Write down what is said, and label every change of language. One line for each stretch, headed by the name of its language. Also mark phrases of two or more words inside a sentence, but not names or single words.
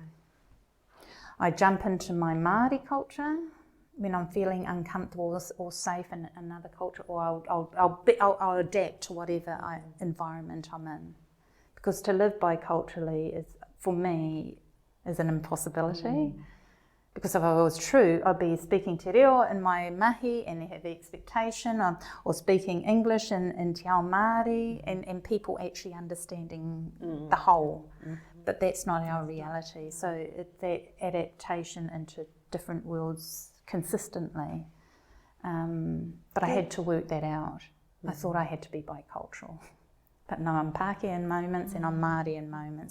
English: I jump into my Māori culture when I'm feeling uncomfortable or safe in another culture, or I'll adapt to whatever environment I'm in. Because to live biculturally is, for me, is an impossibility. Because if I was true, I'd be speaking
Māori: te reo
English: in my mahi and have the expectation or speaking English in
Māori: te ao Māori
English: and people actually understanding the whole. But that's not our reality. So that adaptation into different worlds consistently. But I had to work that out. I thought I had to be bicultural. But no, I'm Pākehā in moments and I'm Māori in moments.